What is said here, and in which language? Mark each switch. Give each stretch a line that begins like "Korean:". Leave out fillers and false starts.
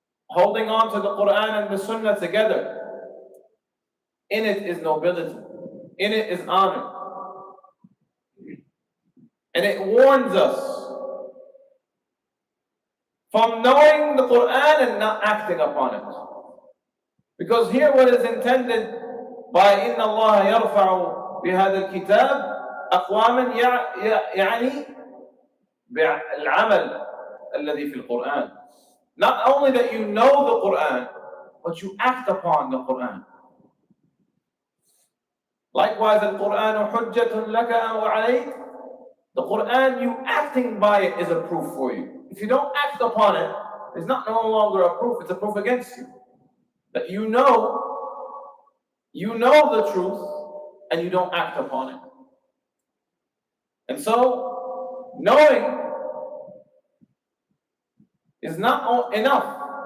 English: Holding on to the Quran and the Sunnah together. In it is nobility. In it is honor. And it warns us from knowing the Quran and not acting upon it. Because here what is intended by
Arabic: إِنَّ اللَّهَ يَرْفَعُ بِهَذَا الْكِتَابِ أَقْوَامًا يعني بالعمل الذي في القرآن.
English: Not only that you know the Quran, but you act upon the Quran. Likewise,
Arabic: القرآن حجة لك أو عليك.
English: The Quran, you acting by it is a proof for you. If you don't act upon it, it's not no longer a proof, it's a proof against you. That you know the truth and you don't act upon it. And so, knowing is not enough.